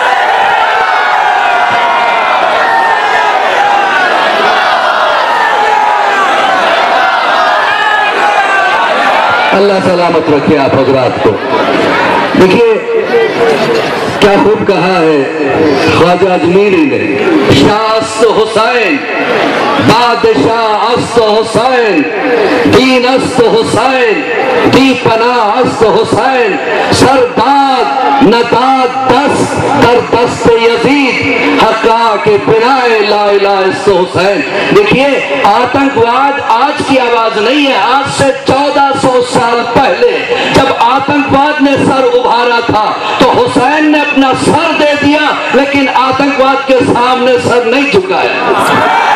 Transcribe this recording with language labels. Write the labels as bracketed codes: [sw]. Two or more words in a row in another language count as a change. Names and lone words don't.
[ur] اللہ سلامت رکھے آپ حضرات کو۔ دیکھیے کیا خوب کہا ہے خواجہ اجمیری نے، [fa] شاہ است حسین، بادشاہ است حسین، دین است حسین، دی پناہ است حسین، سرداد نداد دست در دست یزید، حقا کے بنائے لا الہ است حسین۔ [ur] دیکھیے آتنکواد آج کی آواز نہیں ہے، آج سے 1400 سال پہلے جب آتنکواد نے سر ابھارا تھا تو حسین نے اپنا سر دے دیا، لیکن آتنکواد کے سامنے سر نہیں جھکایا۔